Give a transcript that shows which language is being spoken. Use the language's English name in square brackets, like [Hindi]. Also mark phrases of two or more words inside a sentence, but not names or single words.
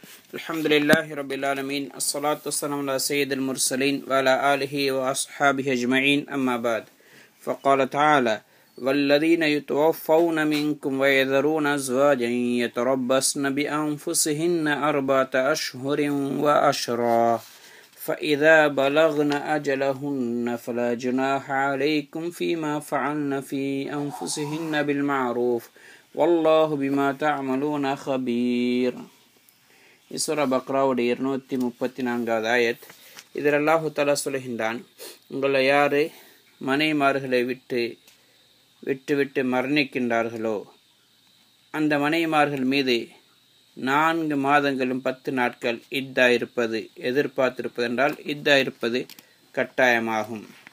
[Arabic] الحمد لله رب العالمين الصلاة والسلام على سيد المرسلين وعلى آله وأصحابه أجمعين أما بعد فقال تعالى والذين يتوفون منكم ويذرون أزواجا يتربصن بأنفسهن 4 أشهر وعشرا فإذا بلغن أجلهن فلا جناح عليكم فيما فعلن في أنفسهن بالمعروف والله بما تعملون خبير. [Tamil] சூரா பக்ராவுடைய 234வது ஆயத். இதில் அல்லாஹு தஆலா சொல்கின்றான், உங்களை யாரு மனைமார்களை விட்டு மரணிக்கின்றார்களோ அந்த மனைமார்கள் மீது 4 மாதங்களும் 10 நாட்கள் இத்தா இருப்பது, எதிர்பார்த்திருப்பது என்றால் இத்தா இருப்பது கட்டாயமாகும்.